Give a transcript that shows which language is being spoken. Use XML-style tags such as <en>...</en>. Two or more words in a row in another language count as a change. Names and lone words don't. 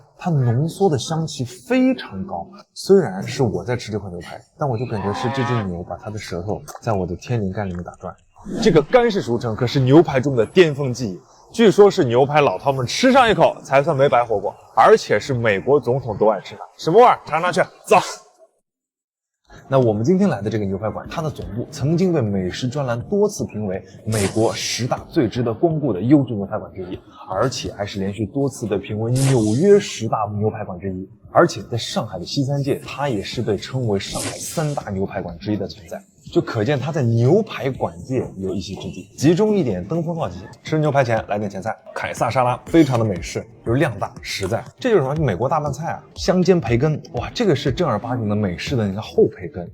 <zh>它濃縮的香氣非常高。雖然是我在吃這塊牛排，但我就感覺是這隻牛把它的舌頭在我的天靈蓋裡面打轉。這個干式熟成可是牛排中的巔峰技藝，據說是牛排老饕們吃上一口才算沒白活過，而且是美國總統都愛吃的。什麼味兒？嘗嘗去，走。那我們今天來的這個牛排館，它的總部曾經被美食專欄多次評為美國10大最值得光顧的優質牛排館之一，而且還是連續多次被評為紐約10大牛排館之一。而且在上海的西三界，它也是被稱為上海3大牛排館之一的存在，就可見它在牛排館界有一席之地。集中一點，登峰造極。吃牛排前來點前菜，凱撒沙拉非常的美式，又量大實在，這就是什麼美國大拌菜啊！香煎培根，哇，這個是正兒八經的美式的那個厚培根。</zh>